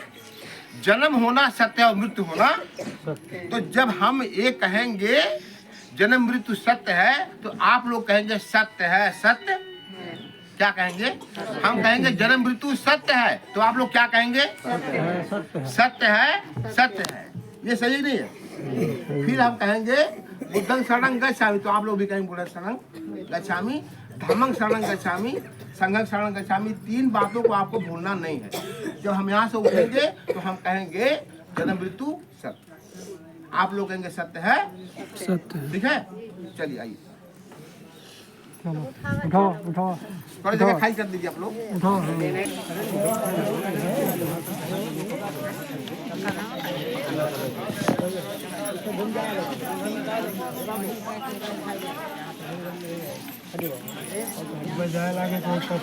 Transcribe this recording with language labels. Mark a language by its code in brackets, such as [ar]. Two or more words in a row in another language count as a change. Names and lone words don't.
[hi] जन्म होना सत्य और मृत्यु होना। तो जब हम ये कहेंगे जन्म मृत्यु सत्य है तो आप लोग कहेंगे सत्य है, सत्य क्या कहेंगे? हम कहेंगे जन्म मृत्यु सत्य है, तो आप लोग क्या कहेंगे? सत्य है, सत्य है। ये सही नहीं है। फिर हम कहेंगे [pi] बुद्धं शरणं गच्छामि, [hi] तो आप लोग भी कहेंगे [pi] बुद्धं शरणं गच्छामि, धम्मं शरणं गच्छामि, संघं शरणं गच्छामि। [hi] 3 बातों को आपको भूलना नहीं है। जब हम यहाँ से उठेंगे तो हम कहेंगे जन्म मृत्यु सत्य, आप लोग कहेंगे सत्य है, सत्य। ठीक है? चलिए आइए, उठाओ उठाओ थोड़ी जगह खाली कर दीजिए आप लोग। उठाओ। बजाय लागे तो